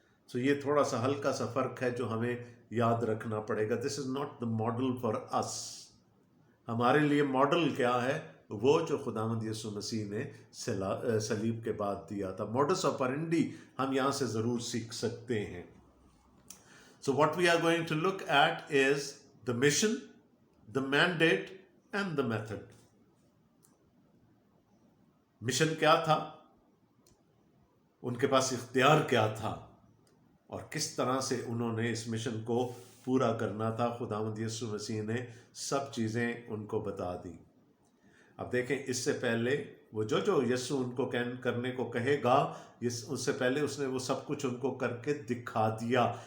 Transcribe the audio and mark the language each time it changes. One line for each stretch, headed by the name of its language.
Urdu: سو یہ تھوڑا سا ہلکا سا فرق ہے جو ہمیں یاد رکھنا پڑے گا.
English: This is not the model for us.
Urdu: ہمارے لیے ماڈل کیا ہے؟ وہ جو خداوند یسوع مسیح نے صلیب کے بعد دیا تھا. موڈس آپرینڈی ہم یہاں سے ضرور سیکھ سکتے ہیں.
English: So what we are going to look at is the mission, the mandate and the method.
Urdu: Mission کیا تھا، ان کے پاس اختیار کیا تھا، اور کس طرح سے انہوں نے اس مشن کو پورا کرنا تھا. خداوند یسوع مسیح نے سب چیزیں ان کو بتا دی. اب دیکھیں، اس سے پہلے وہ جو یسوع ان کو کرنے کو کہے گا، اس سے پہلے اس نے وہ سب کچھ ان کو کر کے دکھا دیا.